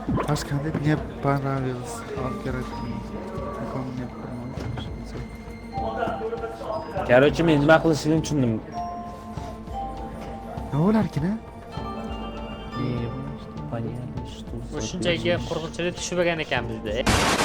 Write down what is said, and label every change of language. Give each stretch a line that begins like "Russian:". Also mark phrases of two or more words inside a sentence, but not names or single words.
Russian: qanday мне понравилось Короче,
Uzbek: men nima qilishini tushundim. nima bo'larkin a? Bu shunchaki qo'rqinchli tushmagan ekan bizda.